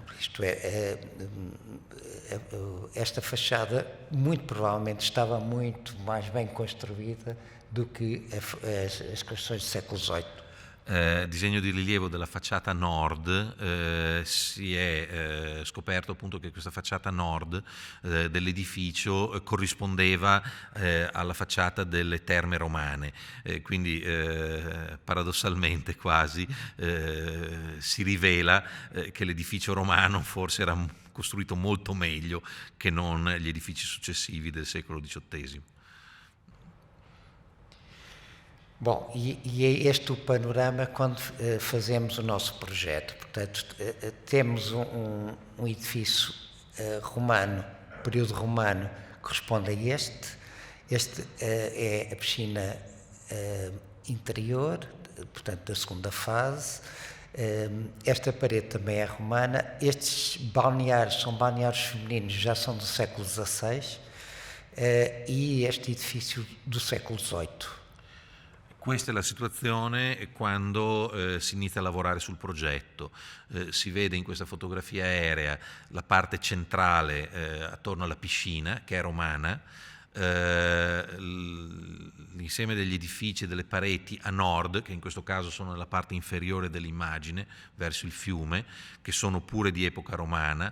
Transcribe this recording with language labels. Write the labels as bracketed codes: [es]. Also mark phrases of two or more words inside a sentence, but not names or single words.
[pt] Isto é, esta fachada muito provavelmente estava muito mais bem construída do que as construções do século XVIII. [it] Disegno di rilievo della facciata nord, si è scoperto appunto che questa facciata nord dell'edificio corrispondeva alla facciata delle terme romane, quindi paradossalmente quasi si rivela che l'edificio romano forse era costruito molto meglio che non gli edifici successivi del secolo XVIII. [pt] Bom, e é este o panorama quando fazemos o nosso projeto. Portanto, temos um edifício romano, período romano, que corresponde a este. Este é a piscina interior, portanto, da segunda fase. Esta parede também é romana. Estes balneários são balneários femininos, já são do século XVI, e este edifício do século XVIII. [it] Questa è la situazione quando si inizia a lavorare sul progetto. Si vede in questa fotografia aerea la parte centrale attorno alla piscina, che è romana, l'insieme degli edifici e delle pareti a nord, che in questo caso sono nella parte inferiore dell'immagine, verso il fiume, che sono pure di epoca romana.